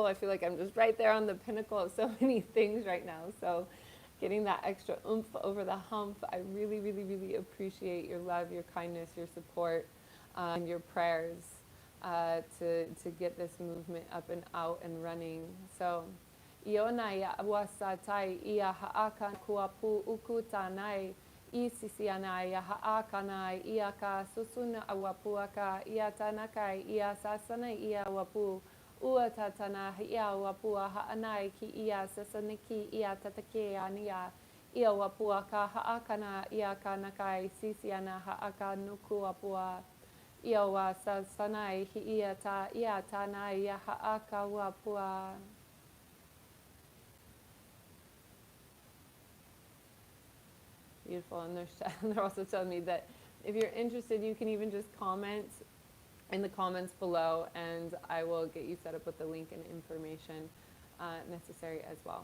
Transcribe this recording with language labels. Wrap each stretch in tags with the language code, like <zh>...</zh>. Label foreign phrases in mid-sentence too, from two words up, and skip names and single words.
<en>I feel like I'm just right there on the pinnacle of so many things right now, so getting that extra oomph over the hump. I really, really, really appreciate your love, your kindness, your support, and your prayers to get this movement up and out and running. So, Iona ya awasatai ia haaka kuapu ukutanai isisiana ya haakanai ia ka susuna awapuaka ia tanakai ia sasana ia wapu ua tatana ia wapua haanai ki ia sasaniki ia tatakeania ia wapuaka haakana ia kanakai sisiana haaka nuku wapua ia wa sasanai hi ia tanai ia haaka wapua. Beautiful. And they're also telling me that if you're interested, you can even just comment in the comments below, and I will get you set up with the link and information necessary as well.</en>